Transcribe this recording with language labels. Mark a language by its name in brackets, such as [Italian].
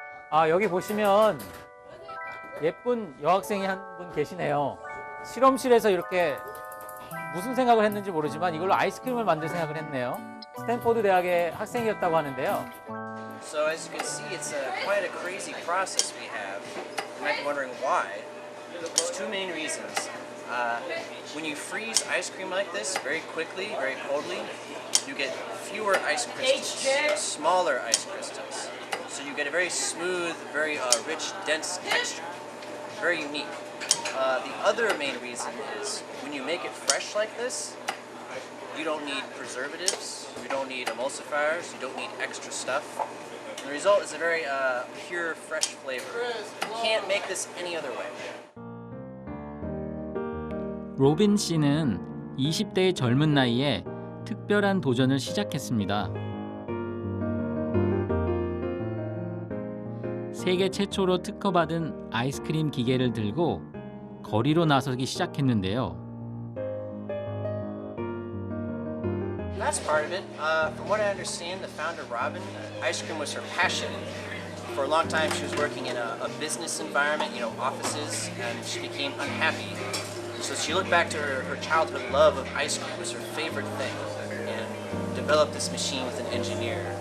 [Korean] 아, 여기 보시면 예쁜 여학생이 한 분 계시네요. 실험실에서 이렇게 무슨 생각을 했는지 모르지만 이걸로 아이스크림을 만들 생각을 했네요. 스탠포드 대학의 학생이었다고 하는데요. [English] So as you can see, it's quite a crazy process we have. You might be wondering why. There's two main reasons. When you freeze ice cream like this very quickly, very coldly, you get fewer ice crystals, smaller ice crystals. So you get a very smooth, very rich, dense texture. Very unique. The other main reason is when you make it fresh like this, you don't need preservatives, you don't need emulsifiers, you don't need extra stuff. And the result is a very pure, fresh flavor. You can't make this any other way. [Korean] 로빈 씨는 20대의 젊은 나이에 특별한 도전을 시작했습니다. 세계 최초로 특허받은 아이스크림 기계를 들고 거리로 나서기 시작했는데요. [English] That's part of it. From what I understand, the founder, Robin, ice cream was her passion. For a long time, she was working in a business environment, offices, and she became unhappy So she looked back to her childhood love of ice cream was her favorite thing, and developed this machine with an engineer.